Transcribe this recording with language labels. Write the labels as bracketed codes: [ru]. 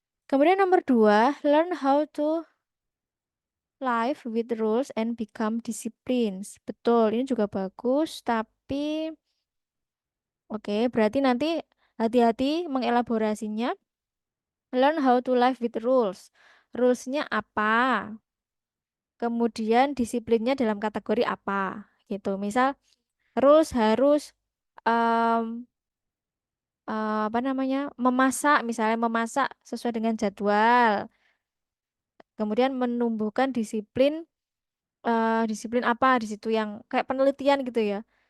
[id] Kemudian nomor dua, [en] learn how to live with rules and become disciplines. [id] Betul, ini juga bagus, tapi oke, berarti nanti hati-hati mengelaborasinya. [en] Learn how to live with rules. [id] Rulesnya apa? Kemudian disiplinnya dalam kategori apa? Gitu. Misal, rules harus apa namanya memasak misalnya memasak sesuai dengan jadwal kemudian menumbuhkan disiplin apa di situ yang kayak penelitian gitu ya